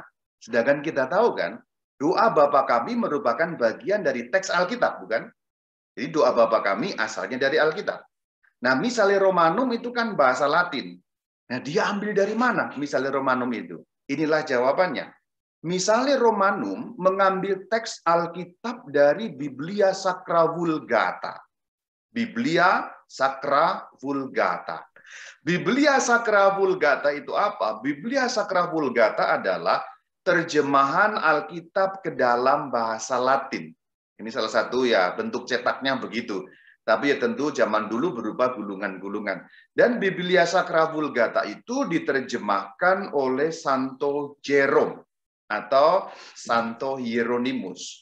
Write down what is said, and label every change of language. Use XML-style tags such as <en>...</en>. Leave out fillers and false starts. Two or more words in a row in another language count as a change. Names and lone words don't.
<id>Sedangkan kita tahu kan, doa Bapa kami merupakan bagian dari teks Alkitab, bukan? Jadi doa Bapa kami asalnya dari Alkitab. Nah, Missale Romanum itu kan bahasa Latin. Nah, dia ambil dari mana Missale Romanum itu? Inilah jawabannya. Missale Romanum mengambil teks Alkitab dari Biblia Sacra Vulgata. Biblia Sacra Vulgata. Biblia Sacra Vulgata itu apa? Biblia Sacra Vulgata adalah terjemahan Alkitab ke dalam bahasa Latin. Ini salah satu ya bentuk cetaknya begitu. Tapi ya tentu zaman dulu berupa gulungan-gulungan. Dan Biblia Sacra Vulgata itu diterjemahkan oleh Santo Jerome atau Santo Hieronymus.</id>